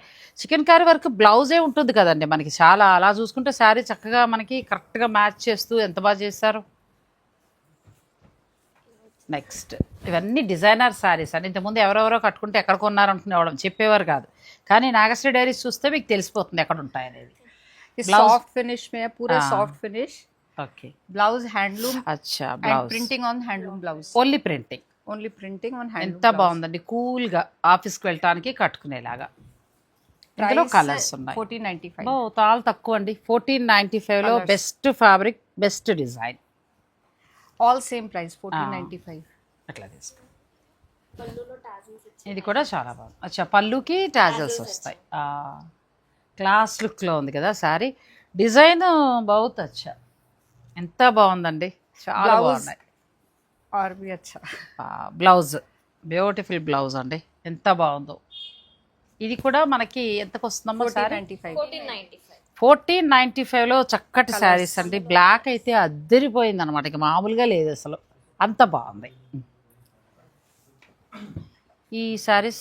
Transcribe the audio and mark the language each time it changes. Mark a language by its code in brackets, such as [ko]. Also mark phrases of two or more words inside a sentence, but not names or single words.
[te] చికెన్ కర్రీ వర్క్ బ్లౌజే ఉంటుంది కదండి మనకి. చాలా అలా చూసుకుంటే శారీ చక్కగా మనకి కరెక్ట్గా మ్యాచ్ చేస్తూ ఎంత బాగా చేస్తారు. నెక్స్ట్ ఇవన్నీ [en] designer sarees [te] అండి. ఇంతకుముందు ఎవరెవరో కట్టుకుంటే ఎక్కడ కొన్నారు అనుకునేవాళ్ళం, చెప్పేవారు కాదు. కానీ నాగశ్రీ డైరీస్ చూస్తే మీకు తెలిసిపోతుంది ఎక్కడ ఉంటాయి అనేది. [en] soft finish [hi] में है, पूरे [en] soft finish. [te] ఓకే. [en] blouse handloom. [te] అచ్చా, [en] and [te] బ్లౌజ్ [en] printing on handloom blouse. only printing. Only printing on handloom. [te] ఎంత బాగుందండి, కూల్గా ఆఫీస్కి వెళ్ళటానికి కట్టుకునేలాగా. ఇందులో కలర్స్ ఉన్నాయి. 1495. చాలా తక్కువ అండి. 1495లో [en] best fabric, best design. All same price 1495. [te] అట్లా తీసుకో. పళ్ళులో టాజిల్స్ ఇచ్చారు. ఇది కూడా చాలా బాగుంది. అచ్చా, పళ్ళుకి టాజల్స్ వస్తాయి. క్లాస్ లుక్లో ఉంది కదా శారీ. డిజైన్ [hi] बहुत अच्छा, [te] ఎంత బాగుందండి, చాలా బాగున్నాయి. [hi] और भी अच्छा. [en] blouse beautiful blouse [te] అండి, ఎంత బాగుందో. ఇది కూడా మనకి ఎంతకు వస్తుందమ్మా శారీ? 1495. 1495లో చక్కటి శారీస్ అండి. బ్లాక్ అయితే అద్దరిపోయింది అనమాట, ఇక మామూలుగా లేదు అసలు, అంత బాగుంది. ఈ శారీస్